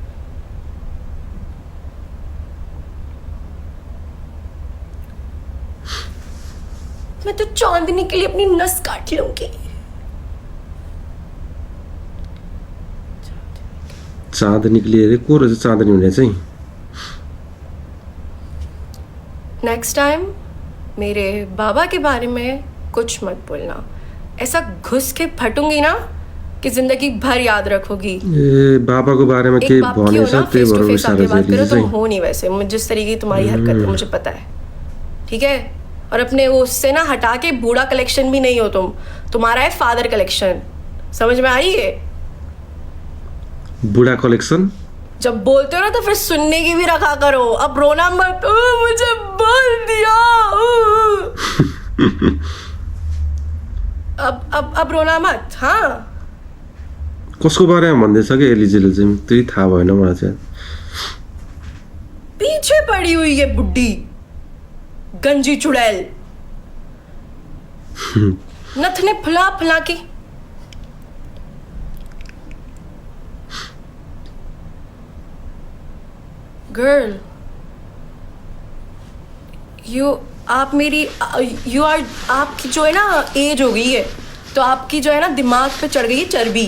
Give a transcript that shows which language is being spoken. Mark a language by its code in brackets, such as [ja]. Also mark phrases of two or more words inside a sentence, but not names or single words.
[hi] मैं तो चांदनी के लिए अपनी नस काट लूंगी। [ne] चाँदनी [hi] के लिए [ne] को रहेछ चाँदनी हुने चाहिँ? [en] next time [hi] मेरे बाबा के बारे में कुछ मत बोलना। ऐसा घुस के फटूंगी ना कि जिंदगी भर याद रखोगी। [ne] बाबा को बारे में के भने छ त्यही भएर विचार [hi] करो। तुम हो नहीं वैसे, जिस तरीके की तुम्हारी हरकत है मुझे पता है, ठीक है? और अपने वो उससे ना हटा के बूढ़ा कलेक्शन भी नहीं हो तुम, तुम्हारा है [en] father collection. [hi] समझ में आई है? बूढ़ा कलेक्शन जब बोलते हो ना तो फिर सुनने की भी रखा करो। अब रोना मत, मुझे बोल दिया। अब रोना मत। हाँ [ne] कसको बारेमा भन्दैछ कि एलिजीले चाहिँ? त्यही थाहा भएन मलाई चाहिँ। [hi] पीछे पड़ी हुई है बुड्ढी गंजी चुड़ैल, नथने फुला के। गर्ल आपकी जो है ना एज हो गई है, तो आपकी जो है ना दिमाग पे चढ़ गई है चर्बी।